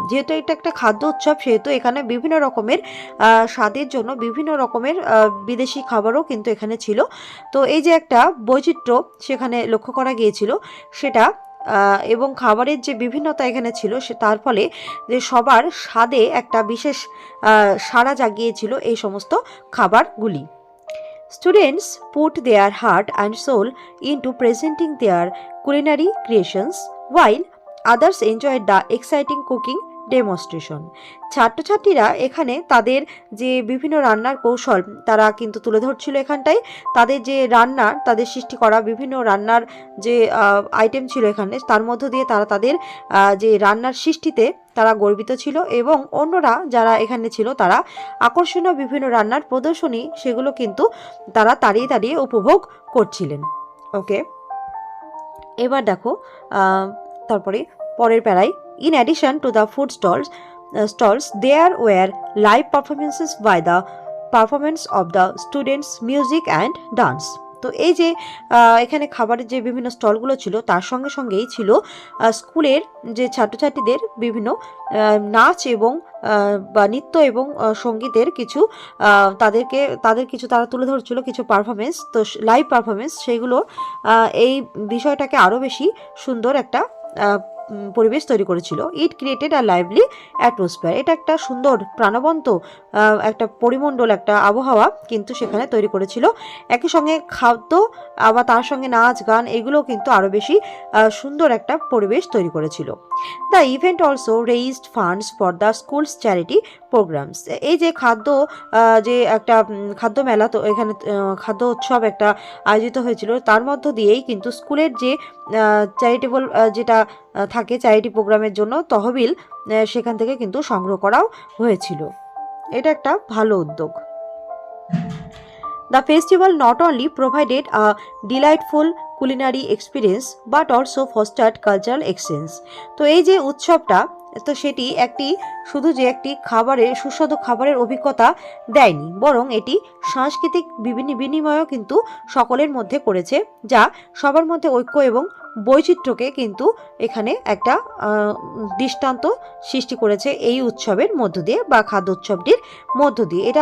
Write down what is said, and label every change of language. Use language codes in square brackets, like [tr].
[bn] যেহেতু এটা একটা খাদ্য উৎসব সেহেতু এখানে বিভিন্ন রকমের স্বাদের জন্য বিভিন্ন রকমের বিদেশি খাবারও কিন্তু এখানে ছিল। তো এই যে একটা বৈচিত্র্য সেখানে লক্ষ্য করা গিয়েছিল সেটা, এবং খাবারের যে বিভিন্নতা এখানে ছিল তার ফলে যে সবার স্বাদে একটা বিশেষ সাড়া জাগিয়েছিল এই সমস্ত খাবারগুলি। [en] Students put their heart and soul into presenting their culinary creations while others enjoyed the exciting cooking demonstration. [bn] ছাত্রছাত্রীরা এখানে তাদের যে বিভিন্ন রান্নার কৌশল তারা কিন্তু তুলে ধরছিল এখানটায়। তাদের যে রান্নার তাদের সৃষ্টি করা বিভিন্ন রান্নার যে আইটেম ছিল এখানে, তার মধ্য দিয়ে তারা তাদের যে রান্নার সৃষ্টিতে তারা গর্বিত ছিল, এবং অন্যরা যারা এখানে ছিল তারা আকর্ষণীয় বিভিন্ন রান্নার প্রদর্শনী সেগুলো কিন্তু তারা দাঁড়িয়ে দাঁড়িয়ে উপভোগ করছিলেন। ওকে, এবার দেখো তারপরে পরের প্যারায়, [en] in addition to the food stalls there were live performances by the performance of the students music and dance। [bn] তো এই যে এখানে খাবারের যে বিভিন্ন স্টলগুলো ছিল তার সঙ্গে সঙ্গেই ছিল স্কুলের যে ছাত্রছাত্রীদের বিভিন্ন নাচ এবং বা নৃত্য এবং সঙ্গীতের কিছু তাদের কিছু তারা তুলে ধরছিল কিছু পারফরমেন্স, তো লাইভ পারফরমেন্স সেগুলো এই বিষয়টাকে আরও বেশি সুন্দর একটা পরিবেশ তৈরি করেছিল। [en] it created a lively atmosphere, [bn] এটা একটা সুন্দর প্রাণবন্ত একটা পরিমণ্ডল একটা আবহাওয়া কিন্তু সেখানে তৈরি করেছিল। একই সঙ্গে খাদ্য আবার তার সঙ্গে নাচ গান এগুলো কিন্তু আরও বেশি সুন্দর একটা পরিবেশ তৈরি করেছিল। [en] The event also raised funds for the school's charity programmes. [bn] এই যে যে একটা খাদ্য মেলা, তো এখানে খাদ্য উৎসব একটা আয়োজিত হয়েছিল, তার মধ্য দিয়েই কিন্তু স্কুলের যে চ্যারিটেবল যেটা থাকে চ্যারিটি প্রোগ্রামের জন্য তহবিল সেখান থেকে কিন্তু সংগ্রহ করাও হয়েছিল। এটা একটা ভালো উদ্যোগ। [en] The festival not only provided a delightful culinary experience but also fostered cultural exchange। [bn] তো এই যে উৎসবটা, তো সেটি শুধু যে একটি সুস্বাদু খাবারের অভিজ্ঞতা দেয়নি, বরং এটি সাংস্কৃতিক বিনিময়ও কিন্তু সকলের মধ্যে করেছে, যা সবার মধ্যে ঐক্য এবং বৈচিত্র্যকে কিন্তু এখানে একটা দৃষ্টান্ত সৃষ্টি করেছে এই উৎসবের মধ্য দিয়ে বা খাদ্য উৎসবটির মধ্য দিয়ে।